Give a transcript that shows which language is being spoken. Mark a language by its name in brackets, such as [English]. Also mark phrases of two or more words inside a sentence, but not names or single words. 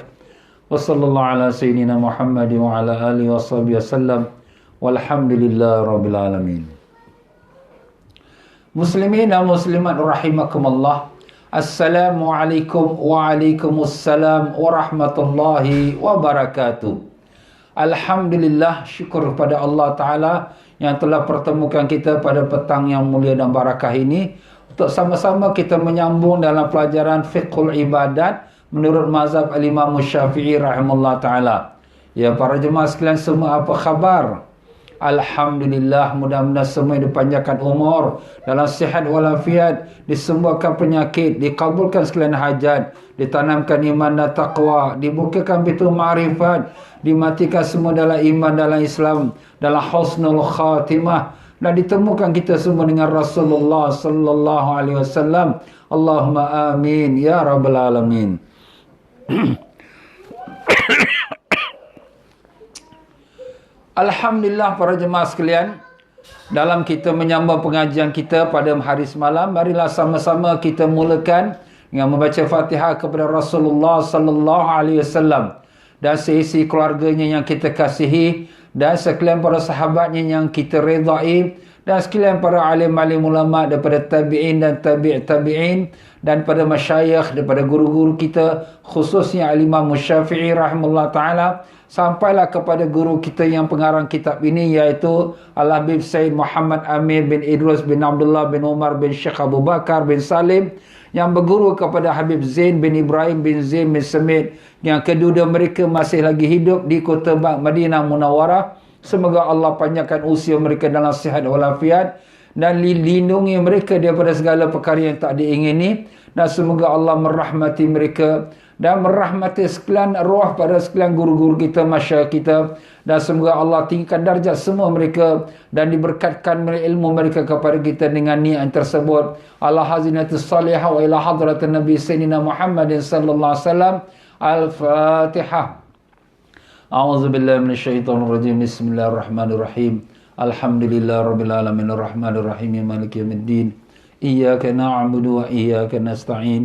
[Arabic] وصلى الله على سيدنا محمد وعلى آله وصحبه وسلم. والحمد لله رب العالمين. [Malay] Muslimin dan muslimat rahimakumullah. [Arabic] السلام عليكم وعليكم السلام ورحمة الله وبركاته. [Malay] Alhamdulillah, syukur kepada Allah Ta'ala yang telah pertemukan kita pada petang yang mulia dan barakah ini untuk sama-sama kita menyambung dalam pelajaran [Arabic] فقه العبادات [Malay] menurut mazhab al-Imam Syafi'i [Arabic] رحمه الله تعالى. [Malay] Ya, para jemaah sekalian semua, apa khabar? Alhamdulillah, mudah-mudahan semua dipanjangkan umur, dalam sihat walafiat, disembuhkan penyakit, dikabulkan sekalian hajat, ditanamkan iman dan taqwa, dibukakan pintu ma'rifat, dimatikan semua dalam iman, dalam Islam, dalam [Arabic] حسن الخاتمة, [Malay] dan ditemukan kita semua dengan Rasulullah [Arabic] صلى الله عليه وسلم. اللهم آمين يا رب العالمين. [Malay] Alhamdulillah, para jemaah sekalian, dalam kita menyambung pengajian kita pada hari semalam, marilah sama-sama kita mulakan dengan membaca Fatihah kepada Rasulullah [Arabic] صلى الله عليه وسلم [Malay] dan seisi keluarganya yang kita kasihi, dan sekalian para sahabatnya yang kita redai, dan sekalian para alim-alim ulama daripada tabi'in dan tabi'in, dan pada masyayikh daripada guru-guru kita, khususnya Al-Imam Syafi'i [Arabic] رحمه الله تعالى, [Malay] sampailah kepada guru kita yang pengarang kitab ini, iaitu Al-Habib Said Muhammad Amir bin Idrus bin Abdullah bin Umar bin Syekh Abu Bakar bin Salim, yang berguru kepada Habib Zain bin Ibrahim bin Zain bin Semit, yang kedua mereka masih lagi hidup di kota Madinah Munawwarah. Semoga Allah panjangkan usia mereka dalam sihat walafiat dan lindungi mereka daripada segala perkara yang tak diingini, dan semoga Allah merahmati mereka dan merahmati sekalian arwah pada sekalian guru-guru kita, masyayikh kita, dan semoga Allah tinggikan darjat semua mereka dan diberkatkan ilmu mereka kepada kita dengan niat tersebut. [Arabic] على هذه النية الصالحة وإلى حضرة النبي سيدنا محمد صلى الله عليه وسلم. Al-Fatihah. أعوذ بالله من الشيطان الرجيم. بسم الله الرحمن الرحيم. الحمد لله رب العالمين الرحمن الرحيم مالك يوم الدين. إياك نعبد وإياك نستعين.